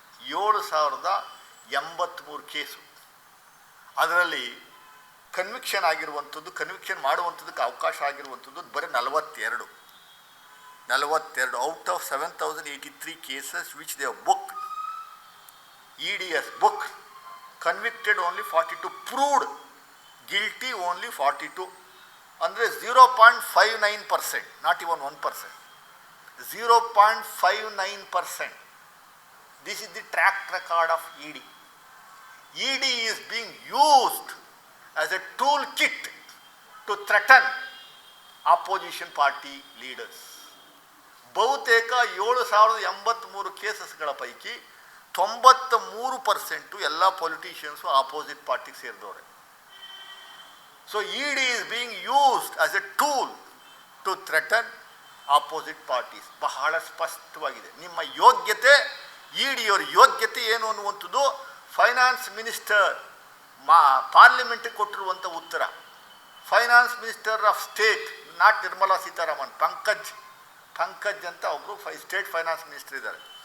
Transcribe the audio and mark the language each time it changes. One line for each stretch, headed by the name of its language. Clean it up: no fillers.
Kannada: 7083 case. ಅದರಲ್ಲಿ conviction ಆಗಿರುವಂಥದ್ದು, conviction ಮಾಡುವಂಥದ್ದಕ್ಕೆ ಅವಕಾಶ ಆಗಿರುವಂಥದ್ದು ಬರೀ 42
English: Out of 7083 cases which they have book. EDS book convicted only 42, proved guilty only 42. ಅಂದರೆ 0.59%, not even 1%, 0.59%. This is the track record of ED. ED is being used as a toolkit to threaten opposition party leaders.
Kannada: ಬಹುತೇಕ 7083 ಕೇಸಸ್ಗಳ ಪೈಕಿ 93% ಎಲ್ಲ politicians opposite ಪಾರ್ಟಿಗೆ ಸೇರಿದವ್ರೆ.
English: So ED is being used as a tool to threaten opposite parties.
Kannada: ಬಹಳ ಸ್ಪಷ್ಟವಾಗಿದೆ ನಿಮ್ಮ ಯೋಗ್ಯತೆ. ED ಅವರ ಯೋಗ್ಯತೆ ಏನು ಅನ್ನುವಂಥದ್ದು ಫೈನಾನ್ಸ್ ಮಿನಿಸ್ಟರ್ ಪಾರ್ಲಿಮೆಂಟಿಗೆ ಕೊಟ್ಟಿರುವಂಥ ಉತ್ತರ. Finance minister of state, not Nirmala Sitharaman, Pankaj ಅಂತ ಒಬ್ಬರು ಸ್ಟೇಟ್ ಫೈನಾನ್ಸ್ ಮಿನಿಸ್ಟರ್ ಇದ್ದಾರೆ.